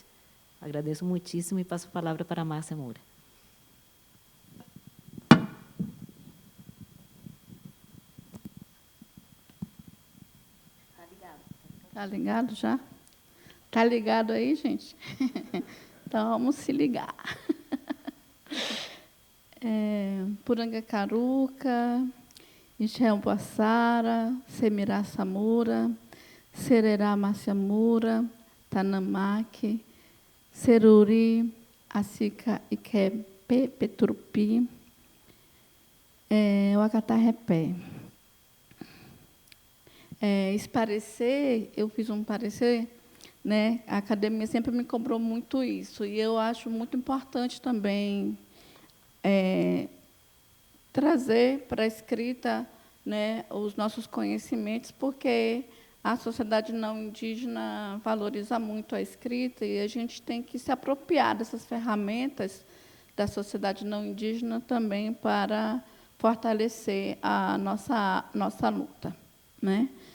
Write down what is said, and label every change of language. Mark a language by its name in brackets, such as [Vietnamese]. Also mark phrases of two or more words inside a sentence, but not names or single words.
[Portuguese] Agradeço muitíssimo e passo a palavra para a Márcia Moura. Tá ligado já? Tá ligado aí, gente? Então, vamos se ligar. Purangacaruca, Israel Boassara, Semirá Samura, Sererá Maciamura, Tanamaque, Seruri, Acica Iquepe, Petrupi, Uacatarrepé. Esse parecer, eu fiz um parecer, né? A academia sempre me cobrou muito isso, e eu acho muito importante também trazer para a escrita, né, os nossos conhecimentos, porque a sociedade não indígena valoriza muito a escrita e a gente tem que se apropriar dessas ferramentas da sociedade não indígena também para fortalecer a nossa luta, né?